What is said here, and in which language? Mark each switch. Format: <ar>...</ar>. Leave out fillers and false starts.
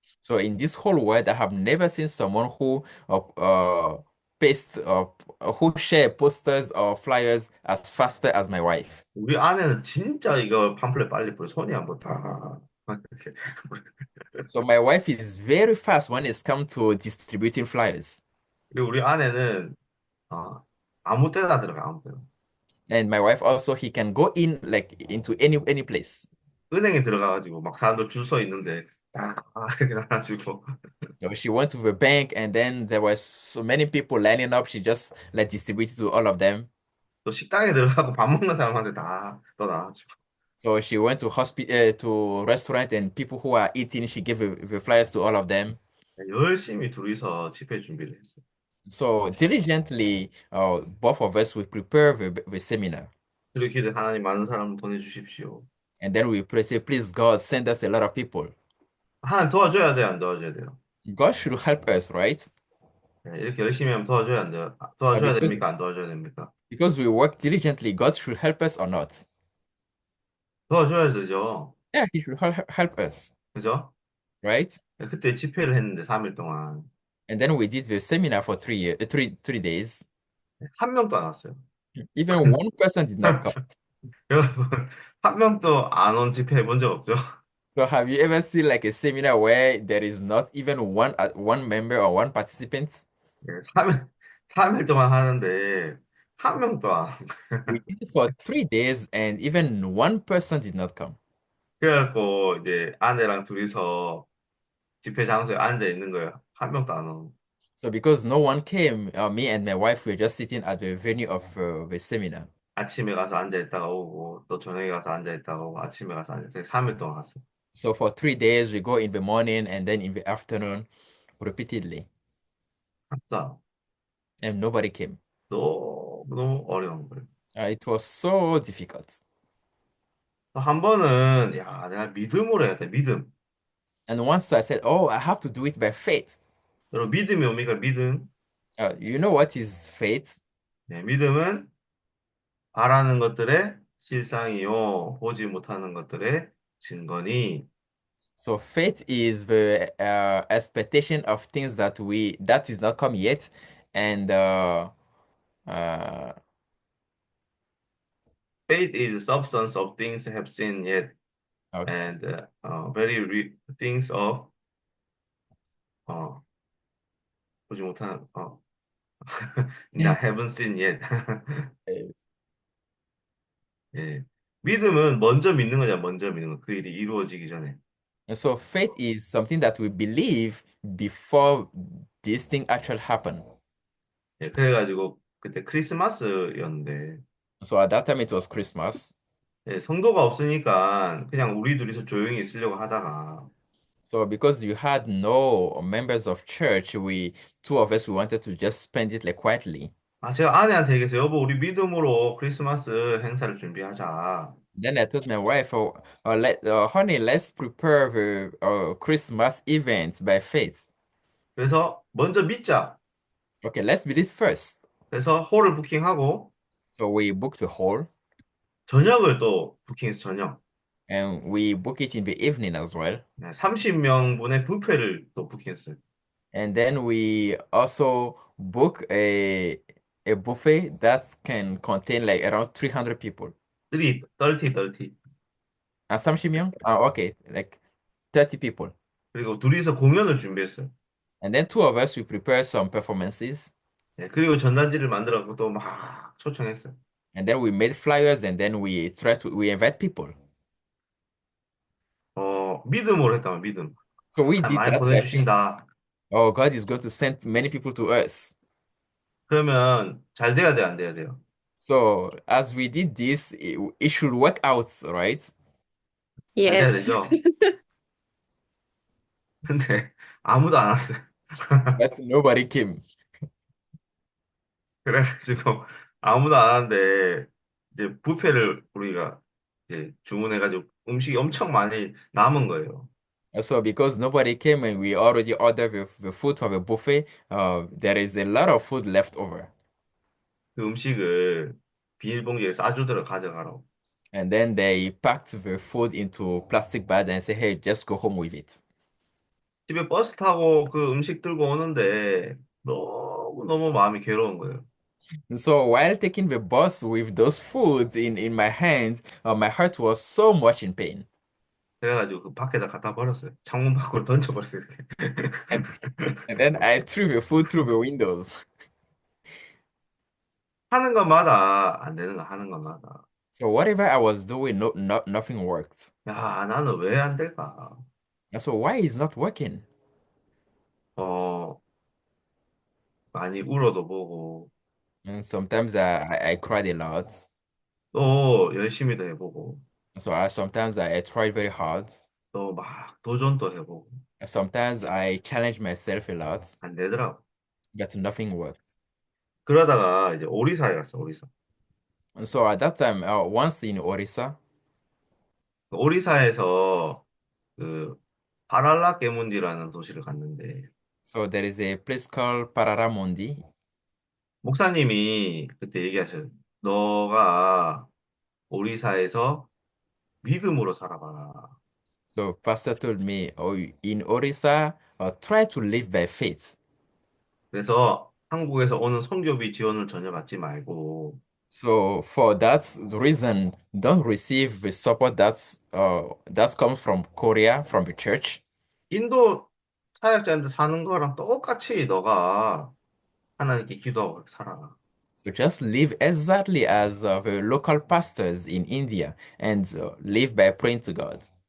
<en>So in this whole world, I have never seen someone who paste who share posters or flyers as faster as my wife.</en> <ko>우리 아내는 진짜 이거 팜플렛 빨리 뿌려 손이 안 붙어. 이렇게.</ko> <en>So my wife is very fast when it's come to distributing flyers.</en> <ko>그리고 우리 아내는 어, 아무 때나 들어가 아무 때나.</ko> <en>And my wife also, he can go in like into any place.</en> <ko>은행에 들어가가지고 막 사람들 줄 서 있는데 딱 이렇게 나가지고</ko> <en>So she went to the bank and then there was so many people lining up. She just like distributed to all of them.</en> <ko>또 식당에 들어가고 밥 먹는 사람한테 다 떠나가지고</ko> <en>So she went to hospital to restaurant and people who are eating, she gave the flyers to all of them.</en> <ko>열심히 둘이서 집회 준비를 했어요.</ko> <en>So diligently, both of us will prepare the seminar.</en> <ko>그렇게 기도 하나님 많은 사람 보내주십시오.</ko> <en>And then we pray, say, please, God, send us a lot of people.</en> <ko>하나님 도와줘야 돼, 안 도와줘야 돼요?</ko> <en>God should help us, right?</en> <ko>네, 이렇게 열심히 하면 도와줘야 안 돼요? 도와줘야 됩니까? 안 도와줘야 됩니까?</ko> <en>we work diligently, God should help us or not?</en> <ko>도와줘야 되죠.</ko> <en>Yeah, He should help us,</en> <ko>그죠?</ko> <en>right?</en> <ko>네, 그때 집회를 했는데 3일 동안</ko> <en>And then we did the seminar for 3 years, 3 days.</en> <ko>한 명도 안 왔어요.</ko> <en>Even one person did not come.</en> <ko>여러분, 한 명도 안 온 집회 해본 적 없죠?</ko> <en>So have you ever seen like a seminar where there is not even one member or one participant?</en> <ko>네, 3일 동안 하는데 한 명도 안.</ko> <en>We did it for 3 days and even one person did not come.</en> <ko>그래갖고 이제 아내랑 둘이서 집회 장소에 앉아 있는 거예요. 한 명도 안 오고.</ko> <en>So because no one came, me and my wife were just sitting at the venue of the seminar.</en> <ko>아침에 가서 앉아 있다가 오고 또 저녁에 가서 앉아 있다가 오고 아침에 가서 앉아 있다가 3일 동안 갔어요.</ko> <en>So for 3 days, we go in the morning and then in the afternoon repeatedly,</en> <ko>진짜</ko> <en>and nobody came.</en> <ko>너무 어려운 거예요.</ko> <en>It was so difficult.</en> <ko>한 번은 야 내가 믿음으로 해야 돼 믿음.</ko> <en>And once I said, "Oh, I have to do it by faith."</en> <ko>여러분 믿음이 뭡니까 믿음?</ko> <en>You know what is faith?</en> <ko>네, 믿음은 바라는 것들의 실상이요 보지 못하는 것들의 증거니.</ko> <en>So faith is the expectation of things that is not come yet, and uh, Faith is substance of things have seen yet okay. and very things of 어,</en> <ko>보지 못한</ko> <en>that haven't seen yet.</en> <ko>예. 믿음은 먼저 믿는 거잖아. 먼저 믿는 거. 그 일이 이루어지기 전에.</ko> <en>And so faith is something that we believe before this thing actually happen.</en> <ko>예, 그래가지고 그때 크리스마스였는데</ko> <en>So at that time it was Christmas.</en> <ko>예, 성도가 없으니까 그냥 우리 둘이서 조용히 있으려고 하다가</ko> <en>So because you had no members of church, we two of us we wanted to just spend it like quietly.</en> <ko>제가 아내한테 얘기했어요. 여보, 우리 믿음으로 크리스마스 행사를 준비하자.</ko> <en>Then I told my wife, honey, let's prepare the Christmas event by faith.</en> <ko>그래서 먼저 믿자.</ko> <en>Okay, let's do this first.</en> <ko>그래서 홀을 부킹하고</ko> <en>So we booked the hall</en> <ko>저녁을 또 부킹해서 저녁.</ko> <en>and we book it in the evening as well.</en> <ko>네, 30명분의 뷔페를 또 부킹했어요.</ko> <en>And then we also book a buffet that can contain like around 300 people.</en> <ko>30.</ko> <en>And 30명? Okay, like 30 people.</en> <ko>그리고 둘이서 공연을 준비했어요.</ko> <en>And then two of us, we prepare some performances.</en> <ko>네, 그리고 전단지를 만들어서 또 막 초청했어요.</ko> <en>And then we made flyers and then we invite people.</en> <ko>믿음으로 했다면 믿음.</ko> <en>So we</en> <ko>하나님</ko> <en>did</en> <ko>많이</ko> <en>that by faith.</en> <ko>보내주신다.</ko> <en>Oh, God is going to send many people to us.</en> <ko>그러면 잘 돼야 돼, 안 돼야 돼요?</ko> <en>So as we did this, it should work out, right?</en> <ko>잘 돼야</ko> <en>Yes.</en> <ko>되죠? 근데 아무도 안 왔어요.</ko> <en>But nobody came.</en> <ko>그래가지고 아무도 안 왔는데 이제 뷔페를 우리가 이제 주문해가지고 음식이 엄청 많이 남은 거예요.</ko> <en>So because nobody came and we already ordered the food for the buffet, there is a lot of food left over.</en> <ko>그 음식을 비닐봉지에 싸주더라 가져가라고.</ko> <en>And then they packed the food into plastic bags and said, hey, just go home with it.</en> <ko>집에 버스 타고 그 음식 들고 오는데 너무너무 마음이 괴로운 거예요.</ko> <en>So while taking the bus with those foods in my hands, my heart was so much in pain.</en> <ko>그래가지고 그 밖에다 갖다 버렸어요. 창문 밖으로 던져버렸어요.</ko> <en>And, and then I threw the food through the windows.</en> <ko>하는 것마다 안 되는 거 하는 것마다.</ko> <en>So whatever I was doing, nothing worked.</en> <ko>야, 나는 왜 안 될까?</ko> <en>So why is not working?</en> <ko>어, 많이 울어도 보고,</ko> <en>And sometimes I cried a lot.</en> <ko>또 열심히도 해보고,</ko> <en>So sometimes I tried very hard.</en> <ko>또 막 도전도 해보고,</ko> <en>Sometimes I challenged myself a lot.</en> <ko>안 되더라고.</ko> <en>but nothing worked.</en> <ko>그러다가 이제 오리사에 갔어, 오리사.</ko> <en>And so at that time, once in Orissa,</en> <ko>오리사에서 그 파랄라 게문디라는 도시를 갔는데</ko> <en>so there is a place called Pararamondi.</en> <ko>목사님이 그때 얘기하셔요. 너가 오리사에서 믿음으로 살아봐라.</ko> <en>So pastor told me, oh, in Orissa, try to live by faith.</en> <ko>그래서 한국에서 오는 선교비 지원을 전혀 받지 말고</ko> <en>So for that reason, don't receive the support that comes from Korea, from the church.</en> <ko>인도 사역자한테 사는 거랑 똑같이 너가 하나님께 기도하고 그렇게 살아라.</ko> <en>So just live exactly as the local pastors in India and live by praying to God.</en>